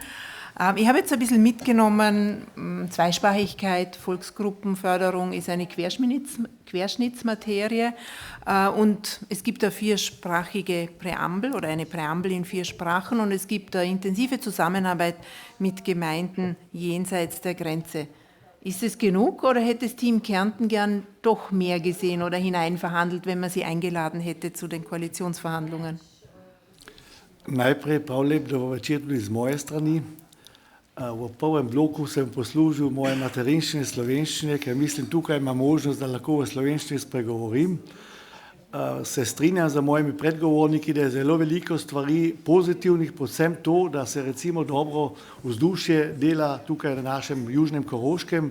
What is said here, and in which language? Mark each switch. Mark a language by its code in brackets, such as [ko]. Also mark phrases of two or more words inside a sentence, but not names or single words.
[de] Ich habe jetzt ein bisschen mitgenommen, Zweisprachigkeit, Volksgruppenförderung ist eine Querschnittsmaterie und es gibt eine viersprachige Präambel oder eine Präambel in 4 Sprachen und es gibt eine intensive Zusammenarbeit mit Gemeinden jenseits der Grenze. Ist es genug oder hätte das Team Kärnten gern doch mehr gesehen oder hineinverhandelt, wenn man sie eingeladen hätte zu den Koalitionsverhandlungen? [sl] Najprej prav lep dober večer tudi z moje strani. V prvem bloku sem poslužil moje materinščine slovenščine, ker mislim, tukaj imam možnost, da lahko v slovenščini spregovorim. Se strinjam z mojimi predgovorniki, da je zelo veliko stvari pozitivnih, predvsem to, da se recimo dobro vzdušje dela tukaj na našem južnem Koroškem.